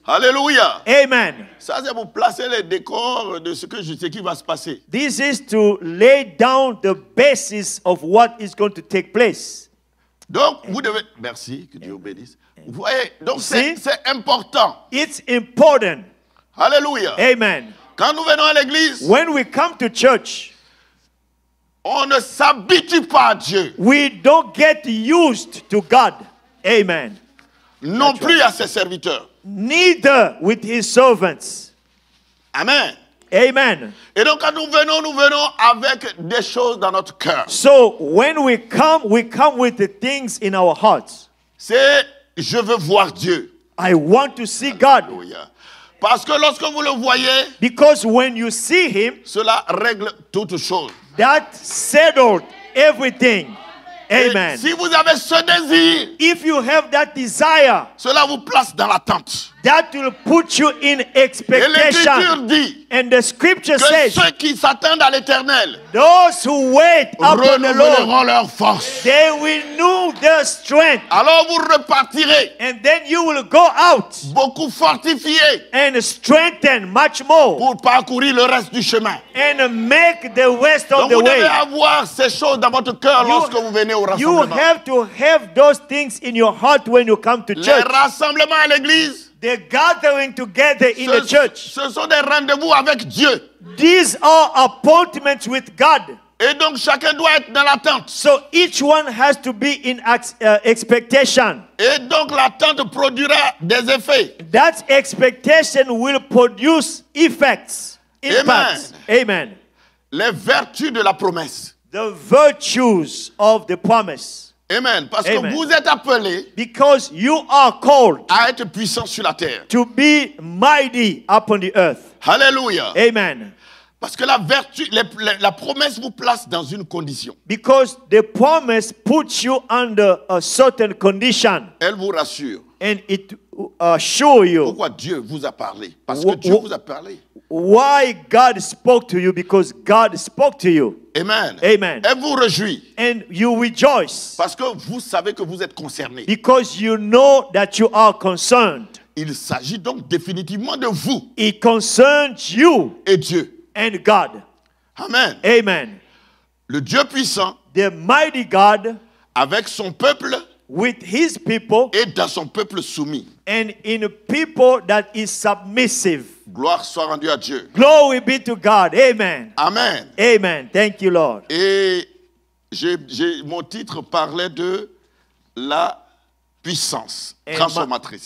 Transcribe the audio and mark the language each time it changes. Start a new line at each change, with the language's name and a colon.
French: Alléluia. Amen. Ça, c'est pour placer les décors de ce qui va se passer.
English: This is to lay down the basis of what is going to take place.
French: Donc, vous devez... Merci, que Dieu vous bénisse. Vous voyez, donc
English: See?
French: c'est important.
English: It's important. Alléluia. Amen.
French: Quand nous venons à l'église,
English: When we come to church,
French: on ne s'habitue pas à Dieu,
English: we don't get used to God. Amen.
French: non plus à ses serviteurs.
English: Neither with his servants. Amen. Amen.
French: Et donc, quand nous venons avec des choses dans notre cœur.
English: So when we come with the things in our hearts.
French: C'est, je veux voir Dieu.
English: I want to see God. Alléluia.
French: Parce que lorsque vous le voyez,
English: Because when you see him,
French: cela règle toutes choses.
English: that settled everything.
French: Et Amen. si vous avez ce désir,
English: If you have that desire,
French: cela vous place dans l'attente.
English: that will put you in
French: Et l'Écriture
English: expectation.
French: dit
English: And the scripture
French: que
English: says,
French: ceux qui s'attendent à l'Éternel
English: those who wait upon the Lord,
French: renouvelleront leur force.
English: they will renew their strength.
French: Alors vous repartirez
English: And then you will go out
French: beaucoup fortifiés
English: and strengthen much more
French: pour parcourir le reste du chemin.
English: and make the rest of
French: Donc
English: the
French: vous devez
English: way.
French: avoir ces choses dans votre cœur lorsque vous venez au
English: You
French: rassemblement.
English: have to have those things in your heart when you come to
French: Les
English: church.
French: rassemblements à l'église,
English: The gathering together in the church.
French: ce sont des rendez-vous avec Dieu.
English: These are appointments with God.
French: Et donc chacun doit être dans l'attente.
English: So each one has to be in expectation.
French: Et donc l'attente produira des effets.
English: That expectation will produce effects. Impacts. Amen.
French: Les vertus de la promesse.
English: The virtues of the promise. Amen. Parce Amen.
French: que vous êtes appelés
English: Because you are called
French: à être puissants sur la terre.
English: to be mighty upon the earth. Alléluia. Amen.
French: Parce que la vertu, la promesse vous place dans une condition.
English: Because the promise puts you under a certain condition
French: Elle vous rassure.
English: and it assures you
French: Pourquoi Dieu vous a parlé? Parce que Dieu vous a parlé.
English: why God spoke to you, because God spoke to you. Amen. Amen.
French: Elle vous réjouit.
English: And you rejoice
French: Parce que vous savez que vous êtes concernés.
English: because you know that you are concerned.
French: Il s'agit donc définitivement de vous
English: It concerns you
French: et Dieu.
English: and God. Amen. Amen.
French: Le Dieu puissant,
English: The mighty God
French: avec son peuple
English: with his people
French: et dans son peuple soumis.
English: and in a people that is submissive.
French: Gloire soit rendue à Dieu.
English: Glory be to God. Amen. Amen. Amen. Thank you, Lord.
French: Et mon titre parlait de la puissance transformatrice.